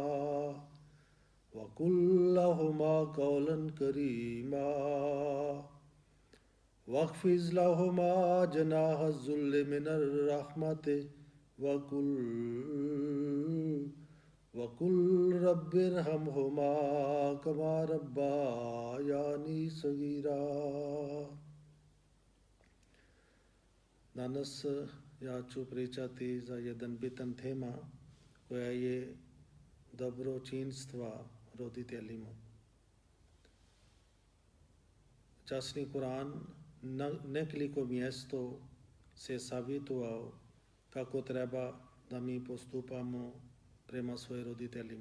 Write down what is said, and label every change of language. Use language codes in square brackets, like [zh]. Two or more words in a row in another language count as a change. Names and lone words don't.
[ar] وَقُل لَّهُمَا قَوْلًا كَرِيمًا وَاخْفِضْ لَهُمَا جَنَاحَ الذُّلِّ مِنَ الرَّحْمَةِ وَقُل رَّبِّ ارْحَمْهُمَا كَمَا رَبَّيَانِي صَغِيرًا. [bs] Danas ja ću pričati za jedan bitan tema koja je dobročinstva roditeljima. Časni Kur'an na nekoliko mjesto se savjetovao kako treba da mi postupamo prema svojim roditeljima.